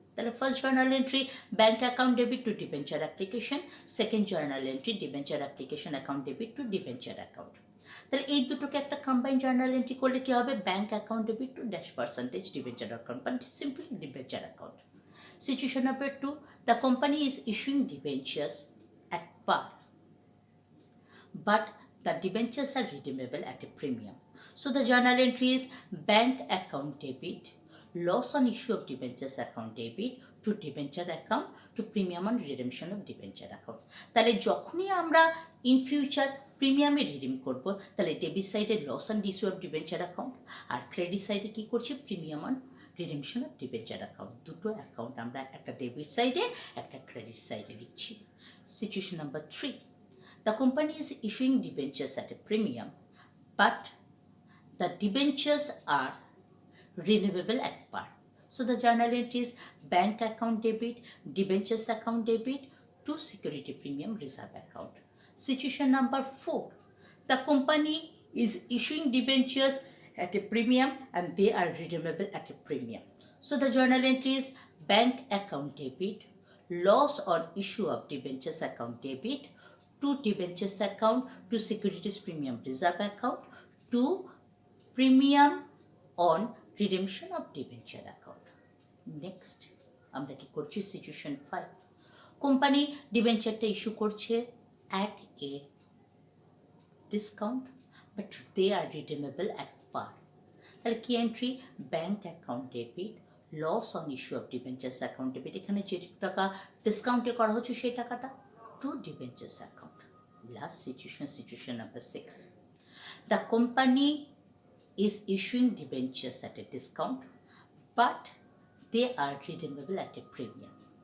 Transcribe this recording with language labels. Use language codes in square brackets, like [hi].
[bn] তাহলে first journal entry bank account debit two debenture application, second journal entry debenture application account debit two debenture account. তাহলে এই দুটোকে একটা combined journal entry করলে কি হবে, bank account debit to dash percentage debenture account, but simply debenture account. [en] Situation number 2, the company is issuing debentures at par, but the debentures are redeemable at a premium. So the journal entry is bank account debit, loss on issue of debentures account debit to debenture account to premium on redemption of debenture account. [bn] তাহলে যখনই আমরা in future প্রিমিয়ামে redeem করব, তাহলে debit সাইডে loss on issue of debenture account, আর credit সাইডে কী করছি, premium on redemption of debenture account. দুটো account আমরা একটা ডেবিট সাইডে একটা ক্রেডিট সাইডে লিখছি। [en] Situation number 3, the company is issuing debentures at a premium, but the debentures are redeemable at par. So the journal entry is bank account debit, debentures account debit to security premium reserve account. Situation number 4, the company is issuing debentures at a premium and they are redeemable at a premium. So the journal entry is bank account debit, loss on issue of debentures account debit to debentures account to securities premium reserve account to premium on redemption of debenture account. [bn] Next আমরা কি করছি, situation 5, company ডিবেঞ্চারটা issue করছে [en] at a discount but they are redeemable at par. [bn] তাহলে কি entry, bank account debit, loss on issue of debentures account debit, এখানে যে টাকা ডিসকাউন্টে করা হচ্ছে সেই টাকাটা two debentures account. [en] Last situation number 6, the company is issuing debentures at a discount but they are redeemable at a premium.